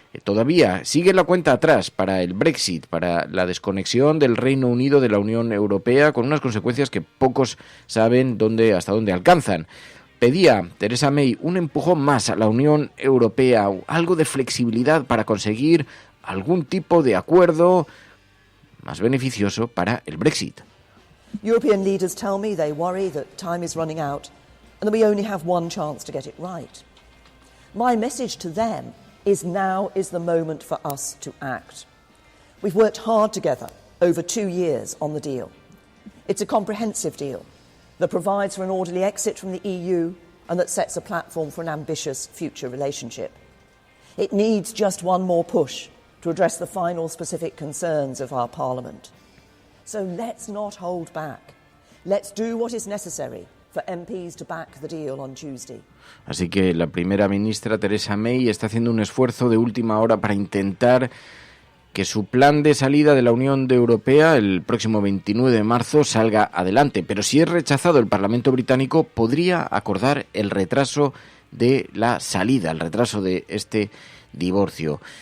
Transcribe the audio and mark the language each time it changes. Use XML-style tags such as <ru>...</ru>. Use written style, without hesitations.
<es>Todavía sigue la cuenta atrás para el Brexit, para la desconexión del Reino Unido de la Unión Europea, con unas consecuencias que pocos saben hasta dónde alcanzan. Pedía Theresa May un empujón más a la Unión Europea, algo de flexibilidad para conseguir algún tipo de acuerdo más beneficioso para el Brexit.</es> <en>European leaders tell me they worry that time is running out and that we only have one chance to get it right. My message to them is now is the moment for us to act. We've worked hard together over 2 years on the deal. It's a comprehensive deal that provides for an orderly exit from the EU and that sets a platform for an ambitious future relationship. It needs just one more push to address the final specific concerns of our Parliament. So let's not hold back. Let's do what is necessary for MPs to back the deal on Tuesday.</en> <es>Así que la primera ministra Theresa May está haciendo un esfuerzo de última hora para intentar que su plan de salida de la Unión Europea el próximo 29 de marzo salga adelante. Pero si es rechazado, el Parlamento británico podría acordar el retraso de la salida, el retraso de este divorcio.</es>